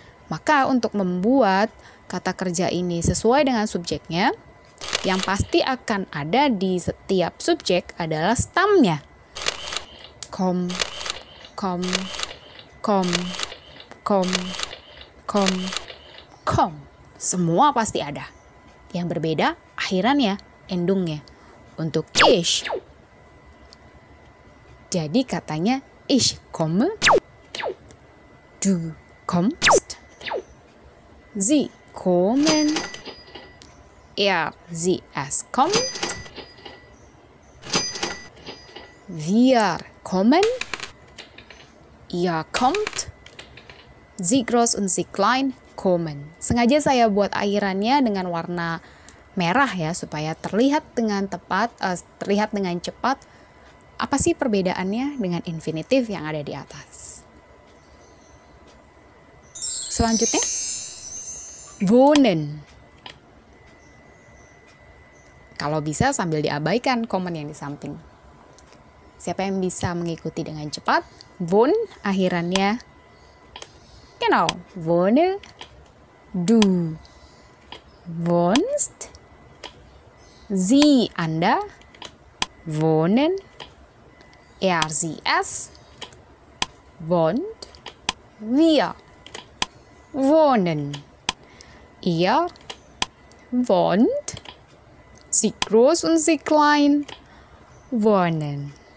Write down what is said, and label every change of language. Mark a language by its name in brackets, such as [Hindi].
[Indonesian] Maka untuk membuat kata kerja ini sesuai dengan subjeknya, yang pasti akan ada di setiap subjek adalah stamnya. [German] komme, komm, komm, komm, komm, komm. [Indonesian] Semua pasti ada. Yang berbeda akhirannya, endungnya. Untuk [German] ich, [Indonesian] jadi katanya [German] ich komme, du kommst, sie kommen, sie, es kommt, wir kommen, ihr kommt, sie groß und sie klein kommen. [Indonesian] Sengaja saya buat akhirannya dengan warna merah ya, supaya terlihat dengan tepat, terlihat dengan cepat. Apa sih perbedaannya dengan infinitif yang ada di atas? Selanjutnya, wohnen. Kalau bisa sambil diabaikan komen yang di samping. Siapa yang bisa mengikuti dengan cepat? Wohn, akhirannya. [German] Genau, wohne, du wohnst, sie, Anda, wohnen, sie, es, wohnt, wir wohnen, ihr wohnt, sie groß und sie klein wohnen.